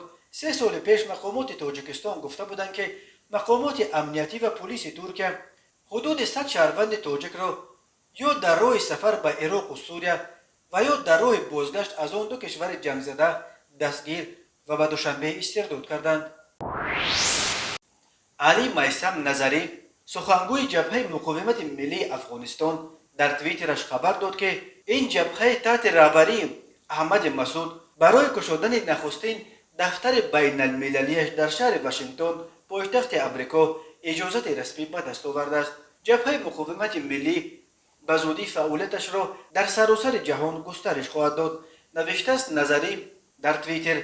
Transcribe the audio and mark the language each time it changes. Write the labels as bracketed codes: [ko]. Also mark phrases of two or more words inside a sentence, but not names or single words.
[tg] 3 соли пеш мақомоти Тоҷикистон гуфта буданд ки мақомоти амниятӣ ва полиси Туркия ҳудуди 100 шаҳрванди тоҷикро ё дар роҳи сафар ба Ироқу Сурия ва ё дар роҳи бозгашт аз он ду кишвари ҷангзада дастгир ва ба Душанбе истирдод карданд. Али Майсам Назарӣ, сухангӯи ҷабҳаи муқовимати миллии Афғонистон, [fa] در توییترش خبر داد که این جبهه تحت رهبری احمد مسعود برای گشودن نخستین دفتر بین المللیش در شهر واشنگتن پایتخت امریکا اجازت رسمی به دست آورده است. جبهه مقاومت ملی به زودی فعالیتش را در سراسر جهان گسترش خواهد داد، نوشته است نظری در توییتر.